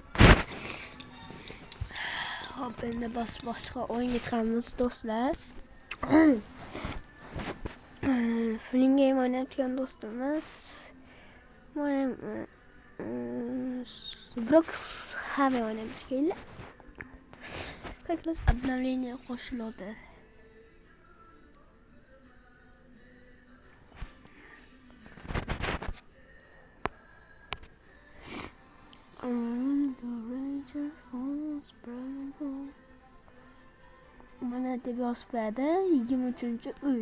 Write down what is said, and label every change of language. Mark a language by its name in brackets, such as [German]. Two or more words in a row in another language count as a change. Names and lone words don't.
[Uzbek] Hop, endi boshqa o'yinga chiqamiz do'stlar. Fling game o'ynayotgan do'stimiz. Brox ham oynaymiz keyin. [Russian] Как раз обновление qo'shiladi. [Uzbek] Mana deb yozibdi 23-uy.